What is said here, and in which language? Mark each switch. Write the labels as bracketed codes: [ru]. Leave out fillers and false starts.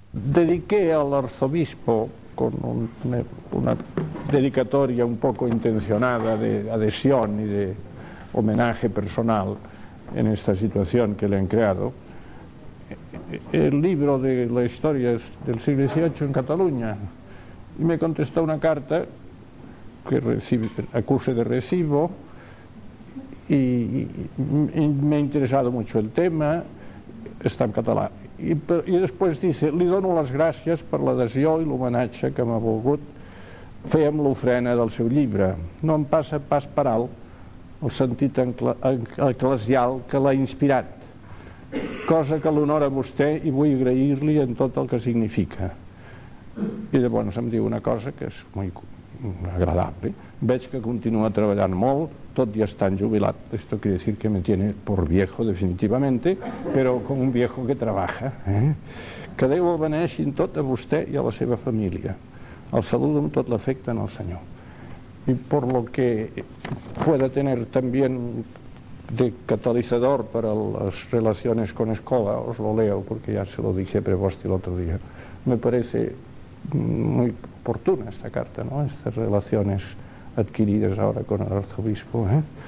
[es] dediqué al arzobispo con una dedicatoria un poco intencionada de adhesión y de homenaje personal en esta situación que le han creado, el libro de la historia del siglo XVIII en Cataluña. Y me contestó una carta que acuse de recibo y me ha interesado mucho el tema, está en catalán. [ca] I després dice, li dono les gràcies per l'adhesió i l'homenatge que m'ha volgut fer amb l'ofrena del seu llibre. No em passa pas per alt el sentit eclesial que l'ha inspirat, cosa que l'honora a vostè i vull agrair-li en tot el que significa. I llavors em diu una cosa que és molt agradable. Veig que continua treballant molt, tot i estar jubilat. [es] Esto quiere decir que me tiene por viejo definitivamente, pero como un viejo que trabaja. [ca] Que Déu el beneixi en tot a vostè i a la seva família. El saludo amb tot l'afecte en el Senyor. [es] Y por lo que pueda tener también de catalizador para las relaciones con Escola, os lo leo porque ya se lo dije a Prevost el otro día. Me parece muy oportuna esta carta, ¿no? Estas relaciones adquiridas ahora con el arzobispo, ¿eh?